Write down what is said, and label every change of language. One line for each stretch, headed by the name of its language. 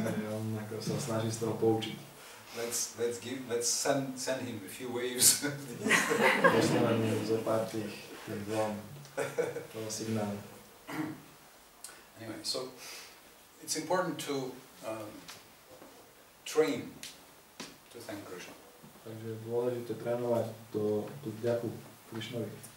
Slovak: On ako sa snaží z toho poučiť.
English: Let's send him a few waves.
Slovak: Poslíme mu zo pár tých vln toho signálu.
English: Anyway, so it's important to train to thank Krishna.
Slovak: Takže je dôležité trénovať tú vďaku Krišnovi.